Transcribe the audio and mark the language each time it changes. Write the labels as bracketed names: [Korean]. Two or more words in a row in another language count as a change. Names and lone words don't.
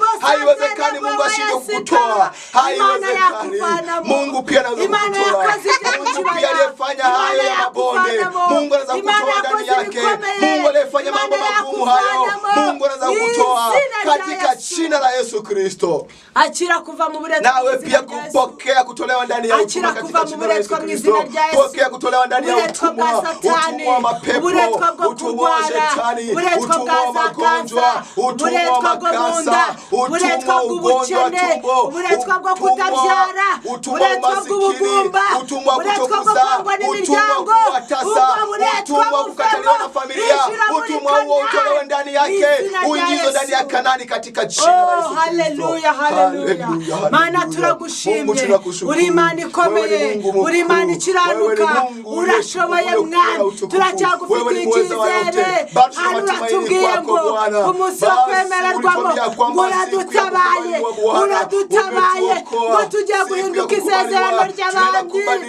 [Swahili] Haiwezekani Mungu ashinde kukutoa. Haiwezekani. Mungu pia anaweza kukutoa. Mungu pia aliyefanya hayo ya mabonde. Mungu anaweza kukutoa ndani yake. Mungu aliyefanya mambo magumu hayo. Mungu anaweza kukutoa katika jina la Yesu Kristo. [Kinyarwanda] Achira kuva mu buretwa. [Swahili] Nawe pia kupokea kutolewa ndani ya utumwa katika jina la Yesu Kristo. Pokea kutolewa ndani ya utumwa. Utumwa wa mapepo, utumwa wa shetani, utumwa wa magonjwa, utumwa wa makasa, utumwa wa ugonjwa tumbo, utumwa wa masikini, utumwa wa kutokuzaa, utumwa wa kuwatasa, utumwa wa kukataliwa na familia, utumwa huo utolewe ndani yake, uingizwe ndani ya Kanaani katika jina la Yesu Kristo. [Kinyarwanda] Haleluya, haleluya. Maana turagushimye. Uri Imana ikomeye, uri Imana ikiranuka, urashoboye mwana. Turacyagufitiye icyizere. Hano uratubwiye ngo umunsi wo kwemererwamo uradutabaye, uradutabaye ngo tugiye guhinduka isezerano ry'abandi.